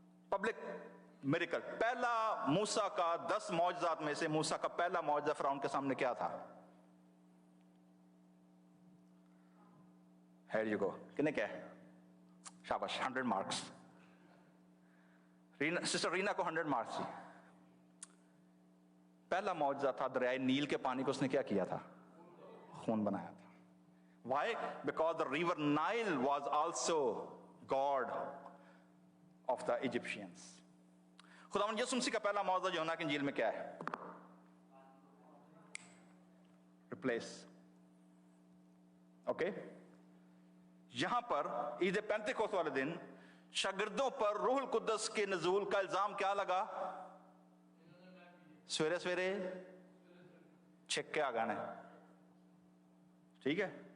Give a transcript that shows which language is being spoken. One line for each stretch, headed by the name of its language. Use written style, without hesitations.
Urdu: Public miracle. پہلا موسیٰ کا 10 معجزات میں سے موسیٰ کا پہلا معجزہ فرعون کے سامنے کیا تھا؟
English: Here you go.
Urdu: کنے کیا ہے؟ شاباش, 100 مارکس. سسٹر رینا کو 100 مارکس. پہلا معجزہ تھا دریائے نیل کے پانی کو اس نے کیا کیا تھا؟ خون بنایا تھا.
English: Why? Because the river Nile was also God of the Egyptians.
Urdu: خداوند یسوع مسیح کا پہلا معجزہ یوحنا کی انجیل میں کیا ہے؟ Replace. اوکے, یہاں پر عید پینتیکوست والے دن شاگردوں پر روح القدس کے نزول کا الزام کیا لگا؟ سویرے چھک کے آ گانے, ٹھیک ہے.